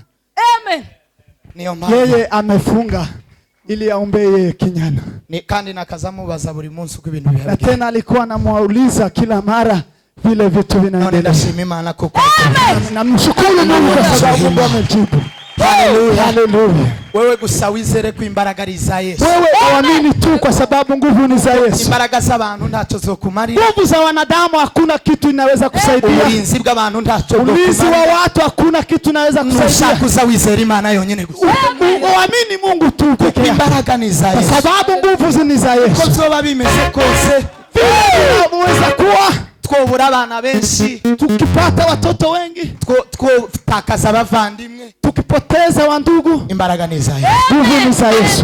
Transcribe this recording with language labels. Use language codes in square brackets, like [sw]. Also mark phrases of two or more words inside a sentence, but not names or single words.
[sw] Amen. Yeye amefunga ili aombee Kinyana. [rn] Ni kandi nakazamubaza buri munsi uko ibintu bihabye. [sw] Na tena alikuwa anamuuliza kila mara vile vitu vinaendelea. [rn] Nashimima kuko. [sw] Namshukuru Mungu kwa sababu amejibu. Haleluya. Haleluya. [rn] Wewe gusawizere ku imbaraga za Yesu. [sw] Wewe uamini tu kwa sababu nguvu ni za Yesu. [rn] Imbaraga z'abantu ntacyo zokumarira. [sw] Nguvu za wanadamu hakuna kitu inaweza kusaidia. [rn] Ulinzi bw'abantu ntacyo zokumarira. [sw] Ulinzi wa watu hakuna kitu inaweza kusaidia. [rn] Nushaka uzawizera Imana yonyine gusa. [sw] Uamini Mungu tu pekee yake. [rn] Imbaraga ni za Yesu. [sw] Kwa sababu nguvu ni za Yesu. [rn] Ko zoba bimeze kose. [sw] Unaweza kuwa [rn] twobura abana benshi, [sw] tukipata watoto wengi, [rn] twotakaza abavandimwe, [sw] tukipoteza wandugu, [rn] imbaraga ni za Yesu. [sw] Nguvu ni za Yesu.